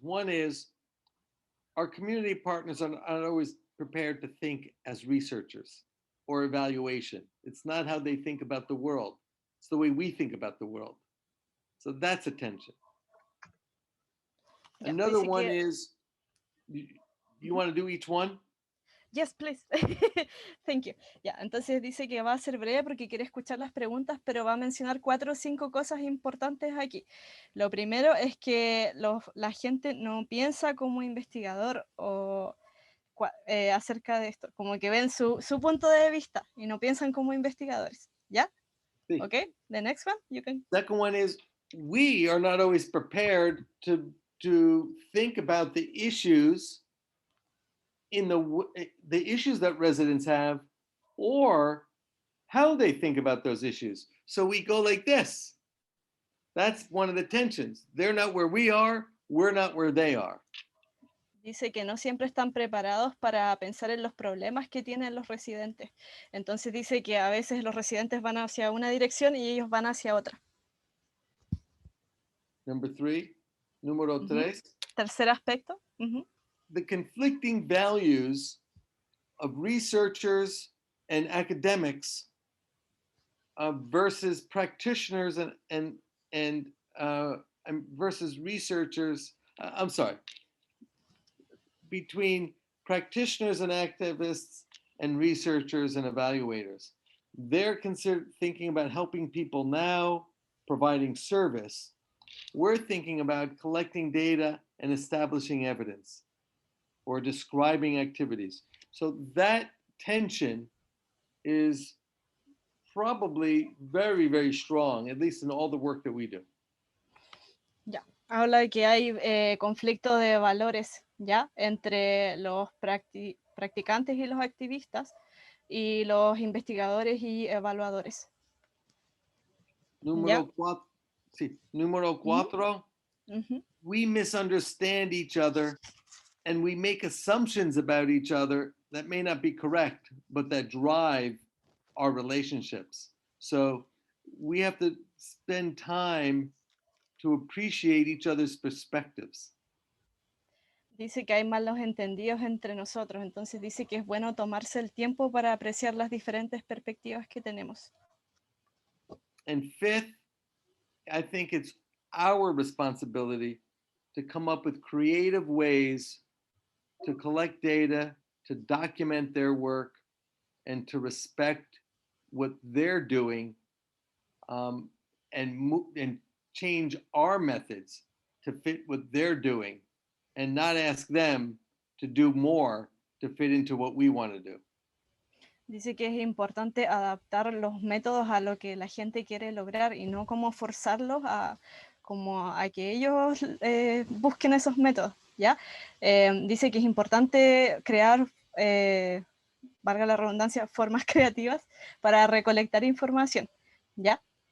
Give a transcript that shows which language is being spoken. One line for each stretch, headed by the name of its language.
English: One is our community partners are not always prepared to think as researchers or evaluation. It's not how they think about the world. It's the way we think about the world. So that's a tension. Yeah, Another one is, you want to do each one? Yes, please. Thank you.
Spanish: Ya, entonces dice que va a ser breve porque quiere escuchar las preguntas, pero va a mencionar 4 o 5 cosas importantes aquí. Lo primero es que la gente no piensa como investigador o acerca de esto, como que ven su punto de vista y no piensan como investigadores. ¿Ya? Sí.
English: Okay, the next one, you can. Second one is, we are not always prepared to think about the issues in the issues that residents have or how they think about those issues. So we go like this. That's one of the tensions. They're not where we are, we're not where they are.
Spanish: Dice que no siempre están preparados para pensar en los problemas que tienen los residentes. Entonces dice que a veces los residentes van hacia una dirección y ellos van hacia otra.
English: Number 3,
Spanish: número 3. Tercer aspecto.
English: The conflicting values of researchers and academics versus practitioners and versus researchers. I'm sorry. Between practitioners and activists and researchers and evaluators. They're thinking about helping people now, providing service. We're thinking about collecting data and establishing evidence or describing activities. So that tension is probably very, very strong, at least in all the work that we do.
Spanish: Ya, habla de que hay conflicto de valores, ¿ya? Entre los practicantes y los activistas, y los investigadores y evaluadores. Número 4. Sí, número 4.
English: We misunderstand each other and we make assumptions about each other that may not be correct, but that drive our relationships. So we have to spend time to appreciate each other's perspectives.
Spanish: Dice que hay malos entendidos entre nosotros, entonces dice que es bueno tomarse el tiempo para apreciar las diferentes perspectivas que tenemos.
English: And fifth, I think it's our responsibility to come up with creative ways to collect data, to document their work, and to respect what they're doing, and change our methods to fit what they're doing, and not ask them to do more to fit into what we want to do.
Spanish: Dice que es importante adaptar los métodos a lo que la gente quiere lograr y no como forzarlos a que ellos busquen esos métodos, ¿ya? Dice que es importante crear, valga la redundancia, formas creativas para recolectar información, ¿ya?